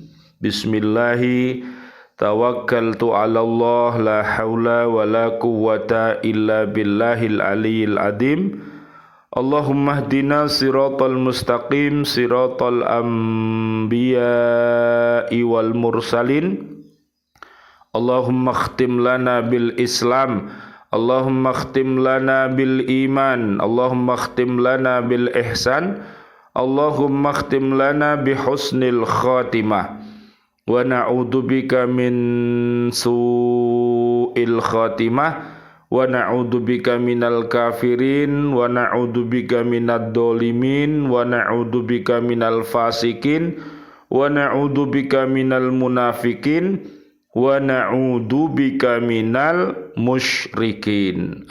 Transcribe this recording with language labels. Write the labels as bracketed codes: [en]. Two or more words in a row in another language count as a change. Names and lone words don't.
[ar] بسم الله توكلت على الله لا حول ولا قوة إلا بالله العلي العظيم. اللهم اهدنا الصراط المستقيم صراط الأنبياء والمرسلين. اللهم اختم لنا بالإسلام اللهم اختم لنا بالإيمان اللهم اختم لنا بالإحسان اللهم اختم لنا بحسن الخاتمة. ونعوذ بك من سوء الخاتمة ونعوذ بك من الكافرين ونعوذ بك من الظالمين ونعوذ بك من الفاسقين ونعوذ بك من المنافقين ونعوذ بك من المشركين.